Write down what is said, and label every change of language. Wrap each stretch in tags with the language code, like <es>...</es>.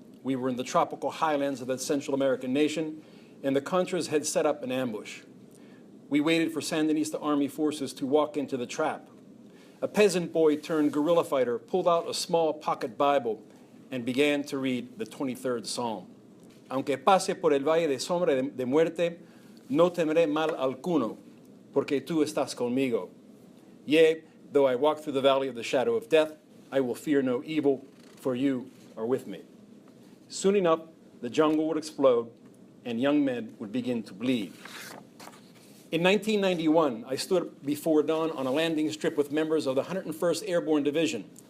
<en>We were in the tropical highlands of that Central American nation, and the Contras had set up an ambush. We waited for Sandinista army forces to walk into the trap. A peasant boy turned guerrilla fighter pulled out a small pocket Bible and began to read the 23rd Psalm.</en> <es>Aunque pase por el valle de sombra de muerte, no temeré mal alguno, porque tú estás conmigo.</es> <en>Yea, though I walk through the valley of the shadow of death, I will fear no evil, for you are with me. Soon enough, the jungle would explode, and young men would begin to bleed. In 1991, I stood before dawn on a landing strip with members of the 101st Airborne Division.</en>